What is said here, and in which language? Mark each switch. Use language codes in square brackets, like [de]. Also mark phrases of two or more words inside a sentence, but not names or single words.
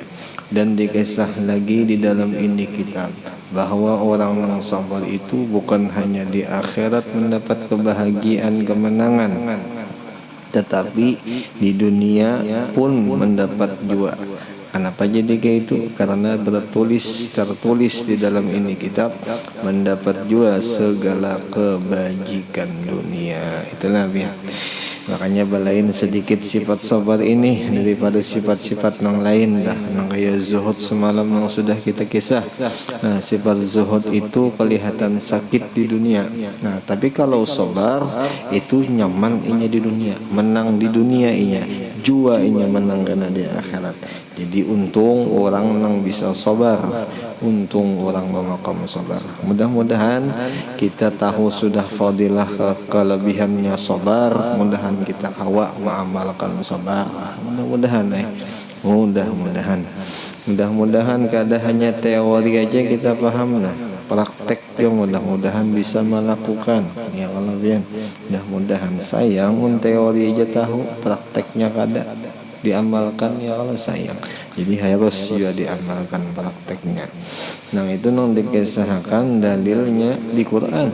[id] Dan dikisah lagi di dalam ini kitab bahwa orang yang sabar itu bukan hanya di akhirat mendapat kebahagiaan kemenangan, tetapi di dunia pun mendapat jua. Kenapa jadi kayak itu? Karena tertulis di dalam ini kitab mendapat jua segala kebajikan dunia. Itulah ya. [bjn] Makanya balain sedikit sifat sabar ini daripada sifat-sifat yang lain dah. [id] Yang kayak zuhud semalam yang sudah kita kisah. Nah, sifat zuhud itu kelihatan sakit di dunia. [bjn] Nah, tapi kalau sabar itu nyaman inya di dunia, menang di dunia inya, jua inya menang karena di akhirat. [id] Jadi untung orang yang bisa sabar, untung orang memakam sabar. Mudah-mudahan kita tahu sudah fadilah kelebihannya sabar. Mudah-mudahan kita awak mengamalkan sabar. [bjn] Mudah-mudahan kada hanya teori aja kita paham, nah praktek yang mudah-mudahan bisa melakukan. [id] Ya Allah biar. [bjn] Mudah-mudahan sayang pun teori aja tahu, prakteknya kada diamalkan, ya Allah sayang. [id] Jadi harus juga diamalkan prakteknya. Nah itu yang dikisahkan dalilnya di Quran.